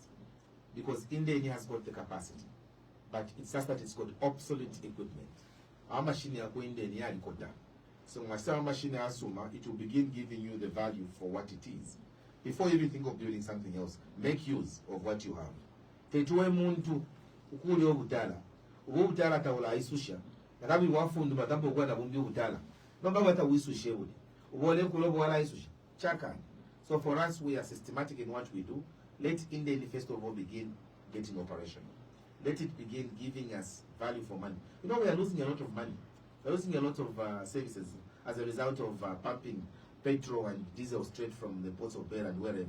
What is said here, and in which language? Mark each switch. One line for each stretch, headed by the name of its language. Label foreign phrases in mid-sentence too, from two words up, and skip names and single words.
English: Because Indeni has got the capacity. But it's just that it's got obsolete equipment. Our machine is going Indeni and Koda. So when our machine asuma, it will begin giving you the value for what it is. Before you even think of building something else, make use of what you have.
Bemba: Tetuwe muntu ukuli obutala. Ubutala tawula isusha. Nakabi wafundu batambo kwa nabumbi ubutala. Nomba wata wisushe uli. Ubole kulobo wala isusha. Chaka.
English: So for us, we are systematic in what we do. Let Indeni first of all begin getting operational. Let it begin giving us value for money. You know, we are losing a lot of money. We're losing a lot of services as a result of pumping petrol and diesel straight from the ports of Beira and wherever.